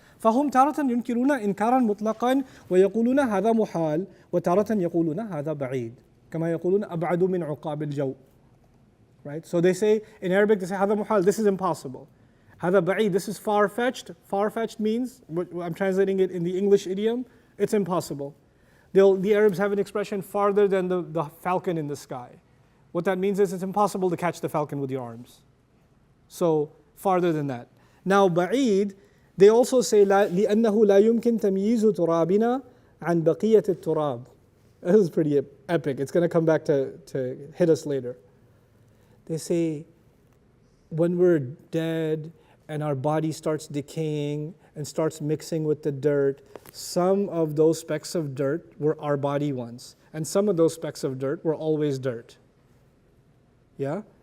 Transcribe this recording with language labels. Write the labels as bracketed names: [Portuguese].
[Arabic] فهم تارة ينكرون إنكارا مطلقا ويقولون هذا محال وتارة يقولون هذا بعيد كما يقولون أبعد من عقاب الجو. [English] Right? So they say, in Arabic they say [Arabic] هذا محال, [English] this is impossible. [Arabic] هذا بعيد, [English] this is far-fetched. Far-fetched means, I'm translating it in the English idiom, it's impossible. The Arabs have an expression, farther than the falcon in the sky. What that means is it's impossible to catch the falcon with your arms. So, farther than that. Now, ba'id, they also say, [Arabic] لِأَنَّهُ لَا يُمْكِنْ تَمْيِيزُ تُرَابِنَا عَنْ بَقِيَّةِ التُّرَابِ. [English] This is pretty epic. It's going to come back to hit us later. They say, when we're dead and our body starts decaying and starts mixing with the dirt, some of those specks of dirt were our body once. And some of those specks of dirt were always dirt. Yeah?